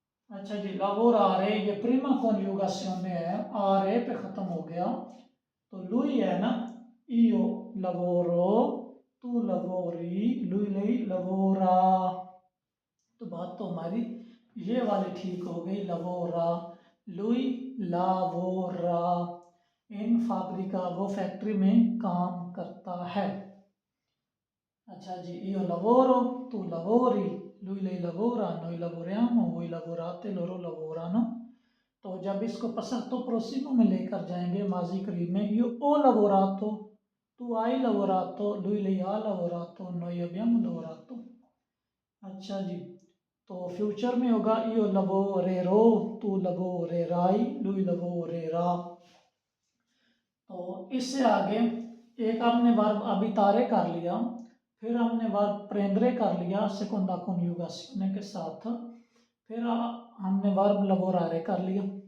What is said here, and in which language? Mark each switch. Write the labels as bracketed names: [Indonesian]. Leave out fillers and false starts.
[Hindi] अच्छा जी, lavorare ये प्रीमा कॉन्जुगाzione है, आरे पे ख़त्म हो गया तो lui है ना, [Italian] io lavoro, tu lavori, lui lei lavora। [Hindi] तो बात तो हमारी ये वाली ठीक हो गई, लवोरा, [Italian] लुई लावोरा, इन फैब्रिका [Hindi] वो फैक्ट्री में काम करता है। [Italian] अच्छा जी, io lavoro, tu lavori, lui lei lavora, noi lavoriamo, voi lavorate, loro lavorano। [Hindi] तो जब इसको [Italian] passato prossimo [Hindi] में लेकर जाएंगे माजी करीब में, [Italian] io ho lavorato, tu hai lavorato, lui lei ha lavorato, noi abbiamo lavorato। [Hindi] अच्छा जी, तो फ्यूचर में होगा [Italian] io lavorerò, tu lavorerai, lui lavorerà। [Hindi] तो इससे आगे एक हमने वर्ब अबितारे कर लिया, फिर हमने वर्ब प्रेंद्रे कर लिया सेconda coniugazione के साथ, फिर हमने वर्ब लवोरारे कर लिया।